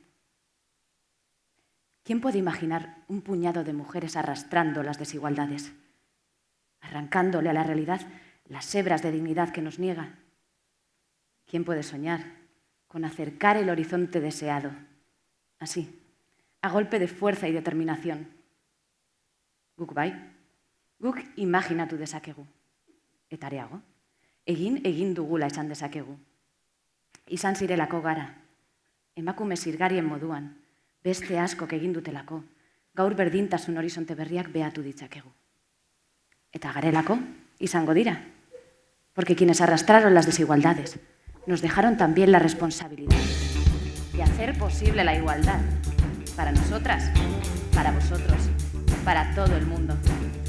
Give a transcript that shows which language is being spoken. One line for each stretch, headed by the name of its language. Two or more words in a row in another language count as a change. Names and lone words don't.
Spanish: ¿Quién puede imaginar un puñado de mujeres arrastrando las desigualdades, arrancándole a la realidad las hebras de dignidad que nos niegan? ¿Quién puede soñar con acercar el horizonte deseado, así, a golpe de fuerza y determinación?
Basque: Guk bai, guk imaginatu dezakegu. Eta areago, egin dugula esan dezakegu. Izan zirelako gara, emakume zirgarien moduan, beste askok egin dutelako, gaur berdintasun horizonte berriak behatu ditzakegu. Eta garelako, izango dira,
Spanish: porque quienes arrastraron las desigualdades nos dejaron también la responsabilidad de hacer posible la igualdad para nosotras, para vosotros, para todo el mundo.